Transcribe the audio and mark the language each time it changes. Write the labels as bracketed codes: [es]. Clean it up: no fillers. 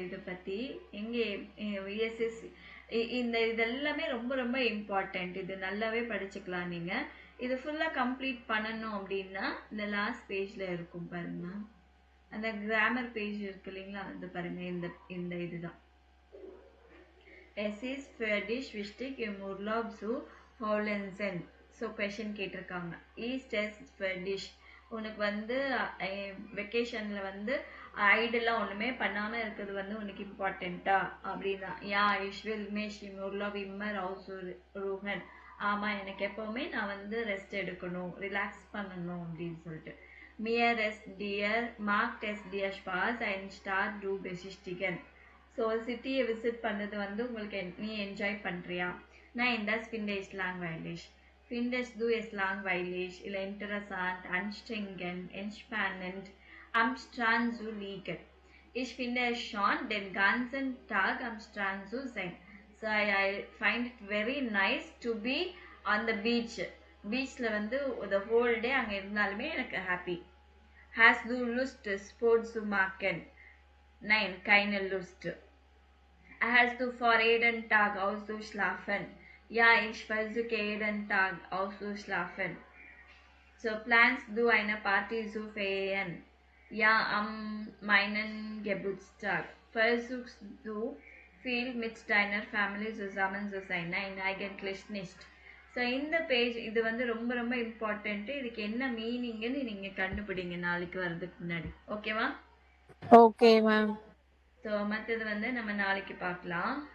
[ta] இதை பற்றி எங்கே விஎஸ்எஸ் இந்த இதெல்லாமே ரொம்ப ரொம்ப இம்பார்ட்டண்ட். இது நல்லாவே படிச்சுக்கலாம் நீங்கள். இது ஃபுல்லாக கம்ப்ளீட் பண்ணணும் அப்படின்னா இந்த லாஸ்ட் பேஜில் இருக்கும் பாருங்க. அந்த கிராமர் பேஜ் இருக்கு இல்லைங்களா, அது பாருங்க. இந்த இதுதான் [de] Es ist für dich wichtig im Urlaub zu Faulenzen. [ta] So question கேட்டிருக்காங்க. [de] Ist es für dich, [ta] உனக்கு வந்து வெக்கேஷனில் வந்து ஐடெல்லாம் ஒன்றுமே பண்ணாமல் இருக்கிறது வந்து உனக்கு இம்பார்ட்டண்ட்டா அப்படின்னா, யா [de] ich will mich im Urlaub immer ausruhen. [ta] ஆமாம், எனக்கு எப்போவுமே நான் வந்து ரெஸ்ட் எடுக்கணும், ரிலாக்ஸ் பண்ணணும் அப்படின்னு சொல்லிட்டு. [de] Mir ist dir, macht es dir Spaß, ein Stadt du besichtigen. [ta] So சிட்டியை விசிட் பண்ணது வந்து உங்களுக்கு நீ என்ஜாய் பண்ணுறியா? [de] Nein, das finde ich langweilig. Findest du es langweilig oder interessant, anstrengend, entspannend, am Strand zu liegen? Ich finde es schon, den ganzen Tag am Strand zu sein. [en] So I find it very nice to be on the beach. [ta] Beachல வந்து [en] the whole day [ta] அங்கே இருந்தாலுமே எனக்கு happy. [de] Hast du Lust, Sport zu machen? Nein, keine Lust. Hast du vor jeden Tag auszuschlafen? Ja, ich versuche jeden Tag auszuschlafen. So planst du eine Party zu feiern? Ja, am meinen Geburtstag. Versuchst du viel mit deiner Family zusammen zu sein? Nein, eigentlich nicht. [ta] So இந்த page இது வந்து ரொம்ப ரொம்ப important. இதுக்கு என்ன மீனிங்னு நீங்கள் கண்டுபிடிங்க நாளைக்கு வர்றதுக்கு முன்னாடி. ஓகேவா? Okay ma'am. ஸோ மற்றது வந்து நம்ம நாளைக்கு பார்க்கலாம்.